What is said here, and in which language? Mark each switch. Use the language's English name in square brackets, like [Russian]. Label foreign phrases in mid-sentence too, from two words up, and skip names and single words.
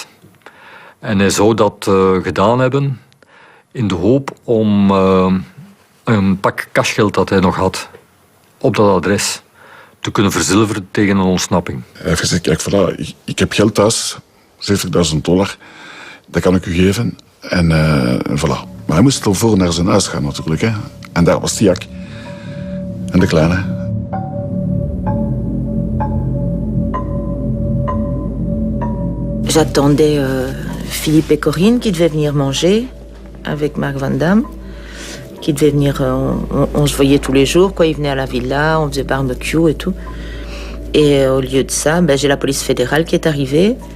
[Dutch] En hij zou dat gedaan hebben in de hoop om een pak cashgeld dat hij nog had op dat adres te kunnen verzilveren tegen een ontsnapping. Hij heeft gezegd, kijk, voilà, ik heb geld thuis, $70.000, dat kan ik u geven. En voilà. Maar hij moest al voor naar zijn huis gaan natuurlijk. Hè. En daar was Tiak. En de kleine. [French] J'attendais Philippe et Corinne qui devaient venir manger avec Marc Van Damme. Qui devait venir, on se voyait tous les jours, quoi. Ils venaient à la villa, on faisait barbecue et tout. Et au lieu de ça, j'ai la police fédérale qui est arrivée.